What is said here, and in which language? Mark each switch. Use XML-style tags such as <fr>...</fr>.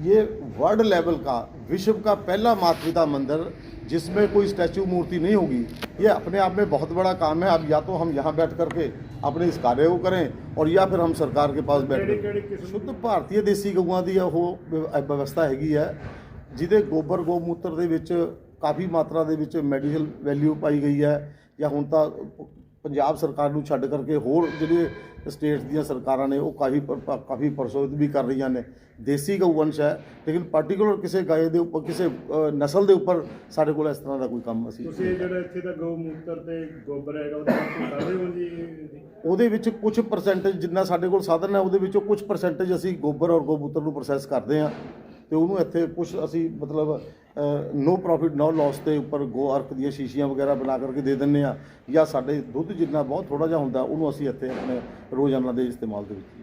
<hi>ये world level का, विश्व का पहला माता पिता मंदिर जिसमें कोई स्टैचू मूर्ति नहीं होगी, ये अपने आप में बहुत बड़ा काम है। अब या तो हम यहाँ बैठ करके अपने इस कार्य को करें, और या फिर हम सरकार के पास बैठ कर शुद्ध भारतीय देसी गਊਆਂ ਦੀ ਉਹ व्यवस्था हैगी है,</hi> <pa>ਜਿਹਦੇ ਗੋਬਰ ਗੋਮੂਤਰ ਦੇ ਵਿੱਚ ਕਾਫੀ ਮਾਤਰਾ ਦੇ ਵਿੱਚ ਮੈਡੀਕਲ ਵੈਲਿਊ ਪਾਈ ਗਈ ਹੈ। ਜਾਂ ਹੁਣ ਤਾਂ ਪੰਜਾਬ ਸਰਕਾਰ ਨੂੰ ਛੱਡ ਕਰਕੇ ਹੋਰ ਜਿਹੜੇ ਸਟੇਟ ਦੀਆਂ ਸਰਕਾਰਾਂ ਨੇ ਉਹ ਕਾਫੀ ਪ੍ਰਸੋਤ ਵੀ ਕਰ ਰਹੀਆਂ ਨੇ। ਦੇਸੀ ਗਊਵੰਸ਼ ਹੈ, ਲੇਕਿਨ ਪਾਰਟੀਕੂਲਰ ਕਿਸੇ ਗਾਏ ਦੇ ਉੱਪਰ, ਕਿਸੇ ਨਸਲ ਦੇ ਉੱਪਰ ਸਾਡੇ ਕੋਲ ਇਸ ਤਰ੍ਹਾਂ ਦਾ ਕੋਈ ਕੰਮ ਅਸੀਂ। ਤੁਸੀਂ ਜਿਹੜਾ ਇੱਥੇ ਦਾ ਗਊ ਮੂਤਰ ਤੇ ਗੋਬਰ ਹੈਗਾ ਉਹਦਾ ਕਰ ਰਹੇ ਹੋ ਜੀ? ਉਹਦੇ ਵਿੱਚ ਕੁਝ ਪਰਸੈਂਟੇਜ ਜਿੰਨਾ ਸਾਡੇ ਕੋਲ ਸਾਧਨ ਹੈ, ਉਹਦੇ ਵਿੱਚੋਂ ਕੁਝ ਪਰਸੈਂਟੇਜ ਅਸੀਂ ਗੋਬਰ ਔਰ ਗਊਮੂਤਰ ਨੂੰ ਪ੍ਰੋਸੈਸ ਕਰਦੇ ਹਾਂ, ਤੇ ਉਹਨੂੰ ਇੱਥੇ ਕੁਝ ਅਸੀਂ ਮਤਲਬ</pa> <en>no profit no loss</en> <hi>के उपर गो अर्क दी शीशियाँ वगैरह बना करके दे दें, या साढ़े दुध जितना बहुत थोड़ा जहा होंगे उन्होंने असी इतने अपने रोज़ाना के इस्तेमाल के।</hi>